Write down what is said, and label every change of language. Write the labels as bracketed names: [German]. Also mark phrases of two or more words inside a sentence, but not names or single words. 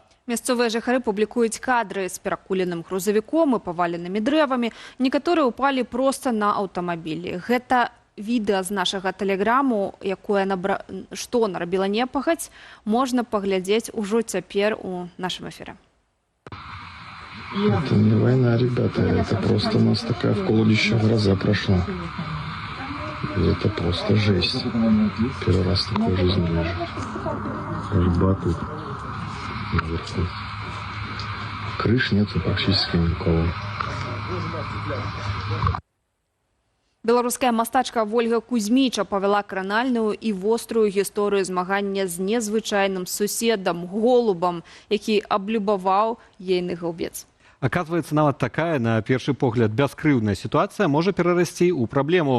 [Belarusian] Мясцовыя жыхары публікуюць кадры з перакуленым грузавіком і паваленымі дрэвамі. Некаторыя ўпалі проста на аўтамабілі. Гэта відэа з нашага тэлеграму, што нарабіла непагадзь, можна паглядзець ужо цяпер у нашым эфіры. [Russian] Это не война, ребята, это просто у нас такая в Колодище гроза прошла. Это просто жесть. Первый раз такой жизни вижу. Гальба тут наверху. Крыш нету практически никого. [Belarusian] Беларуская мастачка Вольга Кузьміча павяла кранальную і вострую гісторыю змагання з незвычайным суседам, голубам, які аблюбаваў ейны галубец. Оказывается, нават такая, на першы погляд, бяскрыўдная сітуацыя можа перарасці ў праблему.